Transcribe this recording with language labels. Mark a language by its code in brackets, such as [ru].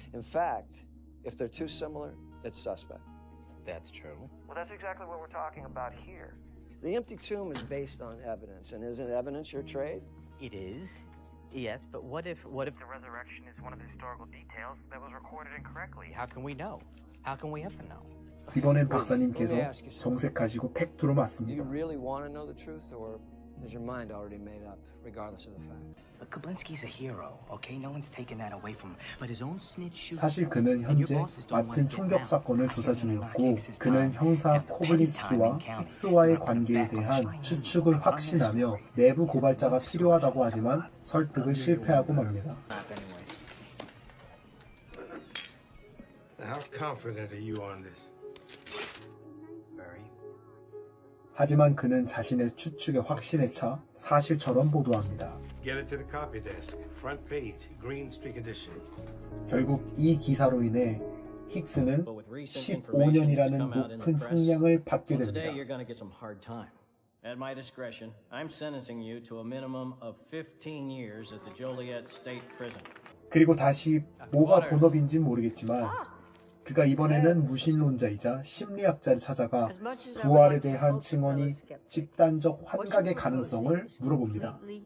[en] In fact, if they're too similar, it's suspect. That's true. Well, that's exactly what we're talking about here. The empty tomb is based on evidence, and isn't evidence your trade? It is. Yes, but what if the resurrection is one of the historical details that was recorded incorrectly? How can we know? How can we ever know? [ko] 이번엔 박사님께서 정색하시고 팩트로 [en] Do you [ko] 맞습니다. [en] really want to know the truth, or is your mind already made up, regardless of the fact? But Koblinski's a hero, okay? No one's taken that away from him. But his own snitch shoots. [ko] 사실 그는 현재 맡은 총격 사건을 조사 중이었고 그는 형사 코블린스키와 힉스와의 관계에 대한 추측을 확신하며 내부 고발자가 필요하다고 하지만 설득을 실패하고 맙니다. [en] How confident are you on this? [ko] 하지만 그는 자신의 추측에 확신에 차 사실처럼 보도합니다. [en] Get it to the copy desk. Front page, green streak edition. [ko] 결국 이 기사로 인해 힉스는 15년이라는 높은 형량을 받게 [en] Well, today you're going to get some hard time. At my discretion, I'm sentencing you to a minimum of 15 years at the Joliet State Prison. [ko] 그리고 다시 뭐가 본업인지 모르겠지만 그가 이번에는 무신론자이자 심리학자를 찾아가 부활에 대한 증언이 집단적 환각의 가능성을 물어봅니다.